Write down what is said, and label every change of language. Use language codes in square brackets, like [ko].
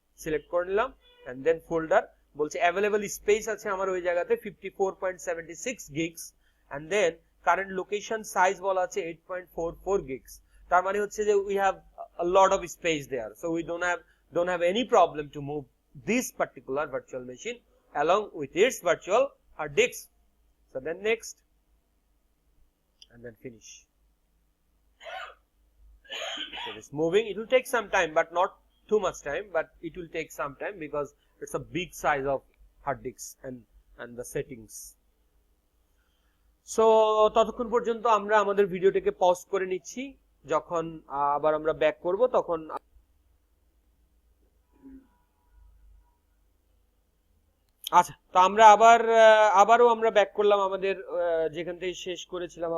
[bn] Select করে নিলাম and then folder বলছে অ্যাভেলেবল স্পেস আছে আমার ওই জায়গাতে 54.76 gigs and then current location size বলা আছে 8.44 গিগস। তার মানে হচ্ছে যে [en] We have a lot of space there, so we don't have any problem to move this particular virtual machine along with its virtual hard disk. So then next and then finish. So this moving, it will take some time but not too much time, but it will take some time because it's a big size of hard disk and the settings. [bn] So ততক্ষণ পর্যন্ত আমরা আমাদের ভিডিওটাকে pause করে নিচ্ছি, যখন আবার আমরা ব্যাক করব তখন আচ্ছা। তো আমরা আবারও আমরা ব্যাক করলাম আমাদের যেখান থেকে শেষ করেছিলাম।